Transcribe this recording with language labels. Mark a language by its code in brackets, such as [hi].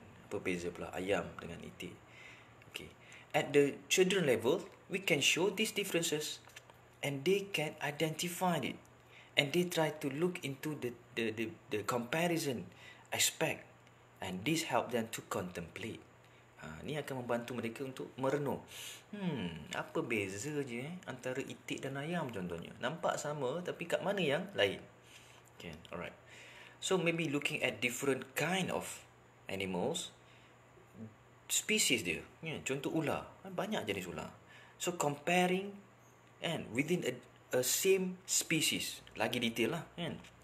[ms] Apa beza pula ayam dengan itik? Okay. [en] At the children level, we can show these differences and they can identify it, and they try to look into the comparison aspect, and this help them to contemplate. [ms] Ni akan membantu mereka untuk merenung. Apa beza je antara itik dan ayam contohnya? Nampak sama tapi kat mana yang lain? Okay, alright. [en] So maybe looking at different kind of animals, species dia. [ms] Contoh ular, banyak jenis ular. [en] So comparing and within a same species, [ms] lagi detail lah kan.